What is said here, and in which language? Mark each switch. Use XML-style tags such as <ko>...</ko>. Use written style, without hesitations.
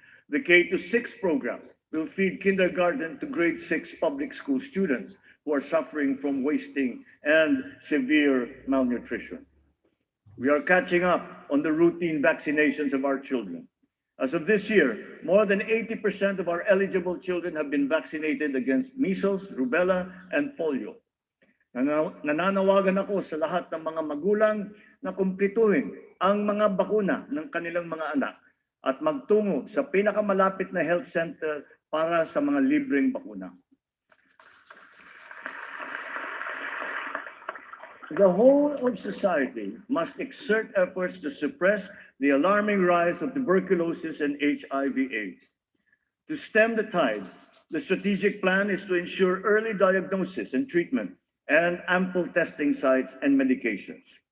<en>The K-6 program will feed kindergarten to grade 6 public school students who are suffering from wasting and severe malnutrition. We are catching up on the routine vaccinations of our children. As of this year, more than 80% of our eligible children have been vaccinated against measles, rubella, and polio.</en> <tl>Nananawagan ako sa lahat ng mga magulang na kumplituhin ang mga bakuna ng kanilang mga anak at magtungo sa pinakamalapit na health center para sa mga libreng bakuna.</tl> <en>The whole of society must exert efforts to suppress the alarming rise of tuberculosis and HIV/AIDS. To stem the tide, the strategic plan is to ensure early diagnosis and treatment and ample testing sites and medications.</en>